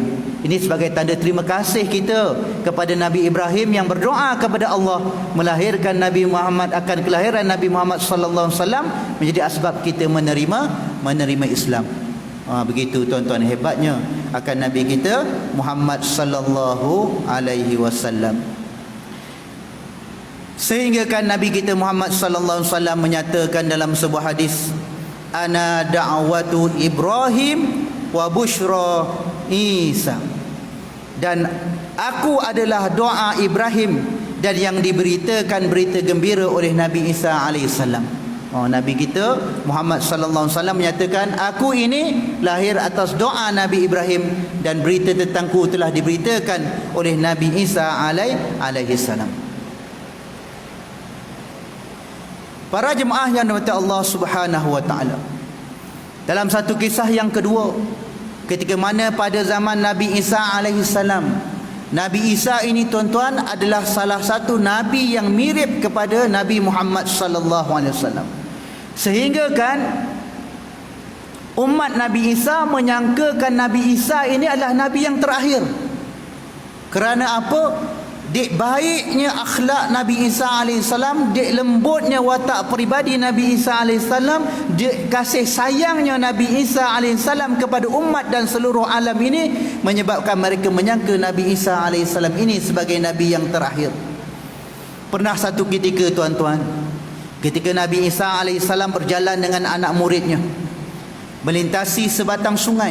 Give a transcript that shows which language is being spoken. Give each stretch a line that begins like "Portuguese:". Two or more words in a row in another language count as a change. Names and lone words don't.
Malay: Ini sebagai tanda terima kasih kita kepada Nabi Ibrahim yang berdoa kepada Allah melahirkan Nabi Muhammad, akan kelahiran Nabi Muhammad
Arabic: sallallahu alaihi wasallam
Malay: menjadi asbab kita menerima Islam. Begitu tuan-tuan hebatnya akan Nabi kita Muhammad
Arabic: sallallahu alaihi wasallam.
Malay: Sehingga kan Nabi kita Muhammad
Arabic: sallallahu alaihi wasallam
Malay: menyatakan dalam sebuah hadis,
Arabic: ana da'watu Ibrahim wa busyra Isa,
Malay: dan aku adalah doa Ibrahim dan yang diberitakan berita gembira oleh Nabi Isa alaihissalam. Nabi kita Muhammad
Arabic: sallallahu alaihi wasallam
Malay: menyatakan, aku ini lahir atas doa Nabi Ibrahim dan berita tentangku telah diberitakan oleh Nabi Isa
Arabic: alaihi salam.
Malay: Para jemaah yang dirahmati Allah
Arabic: Subhanahu wa taala,
Malay: dalam satu kisah yang kedua, ketika mana pada zaman Nabi Isa
Arabic: alaihi salam,
Malay: Nabi Isa ini tuan-tuan adalah salah satu nabi yang mirip kepada Nabi Muhammad
Arabic: sallallahu alaihi wasallam.
Malay: Sehingga kan umat Nabi Isa menyangkakan Nabi Isa ini adalah nabi yang terakhir. Kerana apa? Dek baiknya akhlak Nabi Isa alaihissalam, dek lembutnya watak peribadi Nabi Isa alaihissalam, dek kasih sayangnya Nabi Isa alaihissalam kepada umat dan seluruh alam ini, menyebabkan mereka menyangka Nabi Isa alaihissalam ini sebagai nabi yang terakhir. Pernah satu ketika tuan-tuan, ketika Nabi Isa alaihissalam berjalan dengan anak muridnya melintasi sebatang sungai.